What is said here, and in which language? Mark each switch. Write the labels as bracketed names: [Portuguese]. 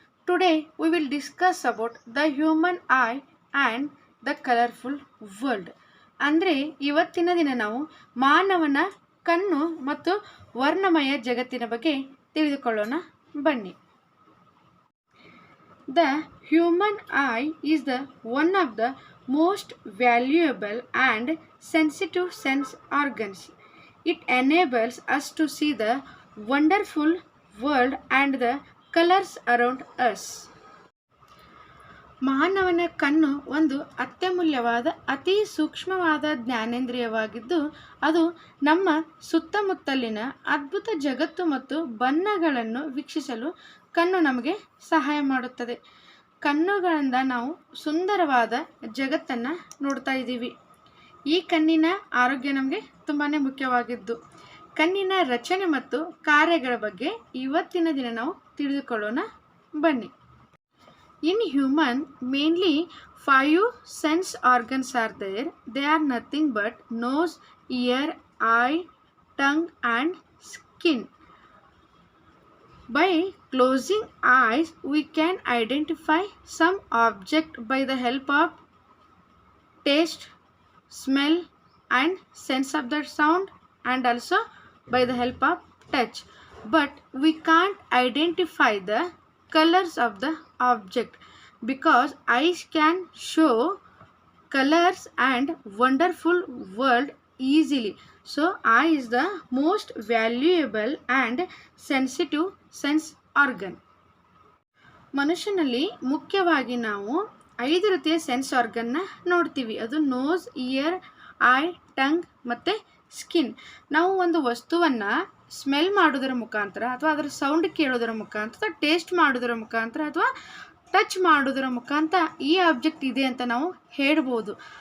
[English] Today we will discuss about the human eye and the colorful world. [Kannada] ಅಂದರೆ ಇವತ್ತಿನ ದಿನ ನಾವು ಮಾನವನ ಕಣ್ಣು ಮತ್ತು ವರ್ಣಮಯ ಜಗತ್ತಿನ ಬಗ್ಗೆ ತಿಳಿದುಕೊಳ್ಳೋಣ ಬನ್ನಿ. [English] The human eye is the one of the most valuable and sensitive sense organs. It enables us to see the wonderful world and the colors around us. [Kannada] ಮಾನವನ ಕಣ್ಣು ಒಂದು ಅತ್ಯಮೂಲ್ಯವಾದ ಅತಿ ಸೂಕ್ಷ್ಮವಾದ ಜ್ಞಾನೇಂದ್ರಿಯವಾಗಿದ್ದು ಅದು ನಮ್ಮ ಸುತ್ತಮುತ್ತಲಿನ ಅದ್ಭುತ ಜಗತ್ತು ಮತ್ತು ಬಣ್ಣಗಳನ್ನು ವೀಕ್ಷಿಸಲು ಕಣ್ಣು ನಮಗೆ ಸಹಾಯ ಮಾಡುತ್ತದೆ. ಕಣ್ಣುಗಳಿಂದ ನಾವು ಸುಂದರವಾದ ಜಗತ್ತನ್ನು ನೋಡ್ತಾ ಇದ್ದೀವಿ. ಈ ಕಣ್ಣಿನ ಆರೋಗ್ಯ ನಮಗೆ ತುಂಬಾ ಮುಖ್ಯವಾಗಿದ್ದು ಕಣ್ಣಿನ ರಚನೆ ಮತ್ತು ಕಾರ್ಯಗಳ ಬಗ್ಗೆ ಇವತ್ತಿನ ದಿನ ನಾವು ತಿಳಿದುಕೊಳ್ಳೋಣ ಬನ್ನಿ. [English] In human, mainly 5 sense organs are there. They are nothing but nose, ear, eye, tongue and skin. By closing eyes, we can identify some object by the help of taste, smell and sense of that sound, and also by the help of touch. But we can't identify the colors of the object because eyes can show colors and wonderful world easily. So eye is the most valuable and sensitive sense organ. [Kannada] ಮನುಷ್ಯನಲ್ಲಿ ಮುಖ್ಯವಾಗಿ ನಾವು 5 ರೀತಿಯ sense ಆರ್ಗನ್ನ ನೋಡ್ತೀವಿ. ಅದು nose, year, I, tongue ಮತ್ತು skin. ನಾವು ಒಂದು ವಸ್ತುವನ್ನು ಸ್ಮೆಲ್ ಮಾಡೋದರ ಮುಖಾಂತರ ಅಥವಾ ಅದರ ಸೌಂಡ್ ಕೇಳೋದರ ಮುಖಾಂತರ, ಟೇಸ್ಟ್ ಮಾಡೋದರ ಮುಖಾಂತರ ಅಥವಾ ಟಚ್ ಮಾಡೋದರ ಮುಖಾಂತರ ಈ ಆಬ್ಜೆಕ್ಟ್ ಇದೆ ಅಂತ ನಾವು ಹೇಳ್ಬೋದು.